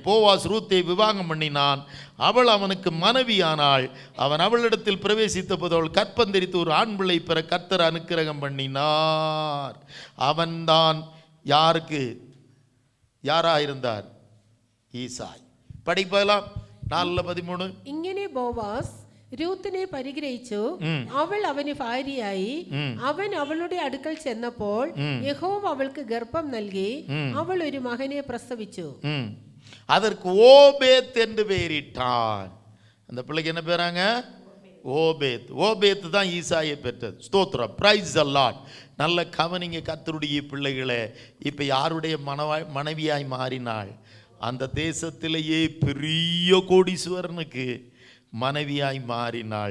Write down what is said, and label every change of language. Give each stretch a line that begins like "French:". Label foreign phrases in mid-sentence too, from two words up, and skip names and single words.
Tamil: போவாஸ் ரூத்தை விவாகம் பண்ணினான். அவள் அவனுக்கு மனைவியானாள். அவன் அவளிடத்தில் பிரவேசித்த போது அவள் கற்பந்தரித்து ஒரு ஆண் பிள்ளை பெற கர்த்தர் அனுக்கிரகம் பண்ணினார். அவன்தான் யாராயிருந்தார்? ஈசாய். படிக்கலாம் 4:13.
Malayalam: ഇങ്ങനെ ബോവാസ് രൂത്തിനെ പരിഗ്രഹിച്ചു. അവൾ അവന് ഭാര്യയായി. അവൻ അവളുടെ അടുക്കൽ ചെന്നപ്പോൾ യഹോവ അവൾക്ക് ഗർഭം നൽകി. അവൾ ഒരു മകനെ പ്രസവിച്ചു.
Tamil: அதற்கு ஓபேத் என்று பெயரிட்டான். அந்த பிள்ளைக்கு என்ன பேராங்க? ஓபேத். ஓபேத் தான் ஈசாயை பெற்றது. ஸ்தோத்திரம்,
English: praise the Lord.
Tamil: நல்ல கவனிங்க கர்த்தருடைய பிள்ளைகளே. இப்போ யாருடைய மனைவியாய் மாறினாள்? அந்த தேசத்திலேயே பெரிய கோடீஸ்வரனுக்கு மனைவியாய் மாறினாள்.